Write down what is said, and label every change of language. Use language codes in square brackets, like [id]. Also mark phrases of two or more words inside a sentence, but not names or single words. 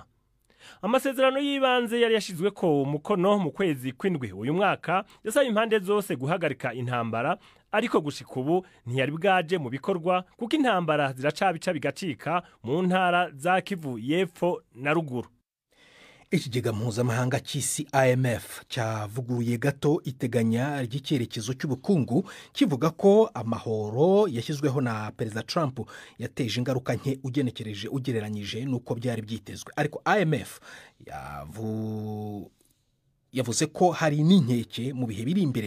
[rn] Amasezerano y'ibanze yari yashizwe ko umukono mu kwezi kw'indwi uyu mwaka yasaba impande zose guhagarika intambara, ariko gushika ubu ntiyari bwaje mu bikorwa kuko intambara ziracabica bigacika mu ntara za Kivu y'epfo na ruguru. [rw] Ikigega mpuzamahanga cy'isi IMF cyavuguruye gato iteganya ry'icyerekezo cy'ubukungu kivuga ko amahoro yashyizweho na Perezida Trump yateje ingaruka nke ugereranyije n'uko byari byitezwe. Ariko IMF yavuze ko hari n'inkeke mu bihe biri imbere.